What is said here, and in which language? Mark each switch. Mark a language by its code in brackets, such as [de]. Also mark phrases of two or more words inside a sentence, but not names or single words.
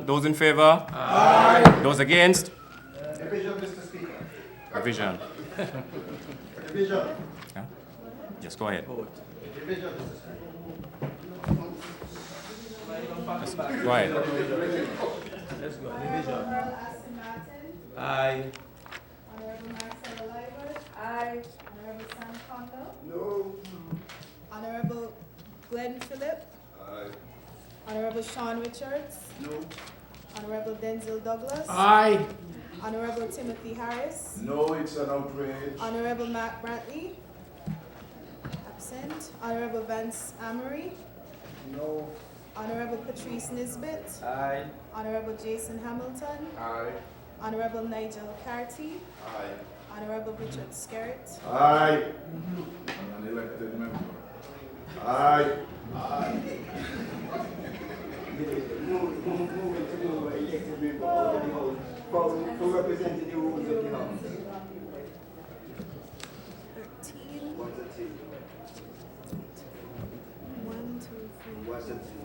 [en] Those in favor? Aye. Those against? Revision, Mr. Speaker. Revision. Revision. Yeah? Just go ahead. Revision, Mr. Speaker. Yes, go ahead. Let's go. Division. Aston Martin. Aye. Honourable Marcella Liver. Aye. Honourable Sam Condo. No. Honourable Glenn Phillip. Aye. Honourable Sean Richards. No. Honourable Denzel Douglas. Aye. Honourable Timothy Harris. No, it's an outrage. Honourable Mark Brantley. Absent. Honourable Vance Amory. No. Honourable Patrice Nisbet. Aye. Honourable Jason Hamilton. Aye. Honourable Nigel Carty. Aye. Honourable Richard Skerritt. Aye. An elected member. Aye. For representing the rules of the House. 13. 1, 2, 3.